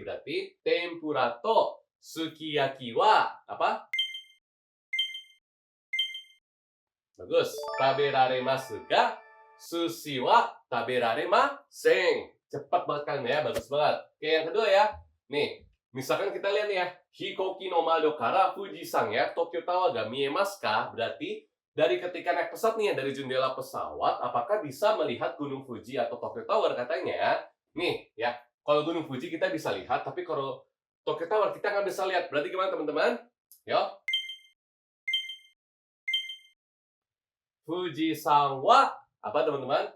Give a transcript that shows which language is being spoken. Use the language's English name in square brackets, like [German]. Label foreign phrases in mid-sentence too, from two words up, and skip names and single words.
[Indonesian] Berarti [Japanese] 天ぷらとすき焼きは [Indonesian] apa? Bagus. [Japanese] 食べられますが、寿司は食べられません. [Indonesian] Cepat banget kan ya, bagus banget. Oke, yang kedua ya. Nih, misalkan kita lihat nih ya. [Japanese] 飛行機の窓から富士山や、東京タワーが見えますか? [Indonesian] Berarti dari ketika naik pesawat nih ya, dari jendela pesawat, apakah bisa melihat Gunung Fuji atau Tokyo Tower katanya? Nih ya, kalau Gunung Fuji kita bisa lihat, tapi kalau Tokyo Tower kita nggak bisa lihat. Berarti gimana teman-teman? Yo. [Japanese] 富士山は [Indonesian] apa teman-teman?